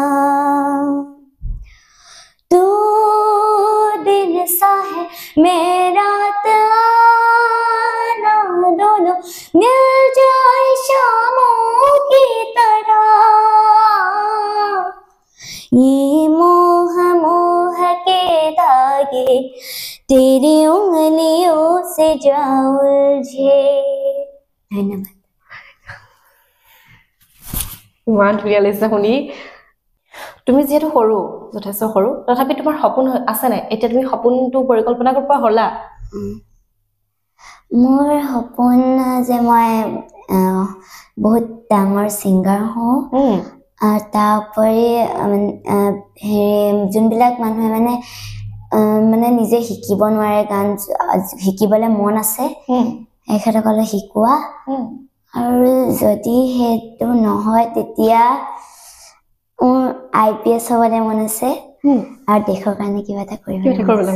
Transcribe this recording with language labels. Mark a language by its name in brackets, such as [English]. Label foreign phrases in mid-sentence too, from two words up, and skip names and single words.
[Hindi] तू दिन सा है मैं रात आना दोनों मिल जाए शामों की तरह ये मोह मोह के धागे तेरी उंगलियों से जा उलझे धन्यवाद [Assamese] ইমান ধুনীয়া লাগিছে শুনি তুমি যেহেতু সৰু যথেষ্ট সৰু তথাপি তোমাৰ সপোন আছে নাই এতিয়া তুমি সপোনটো পৰিকল্পনা কৰিব হ'লা মোৰ সপোন যে মই বহুত ডাঙৰ সিংগাৰ হওঁ তাৰোপৰি যোনবিলাক মানুহে মানে নিজে শিকিব নোৱাৰে গান শিকিবলৈ মন আছে এখেতসকলে শিকোৱা আৰু যদি সেইটো নহয় তেতিয়া IPS হ'বলৈ মন আছে আৰু দেশৰ কাৰণে কিবা এটা কৰিবলৈ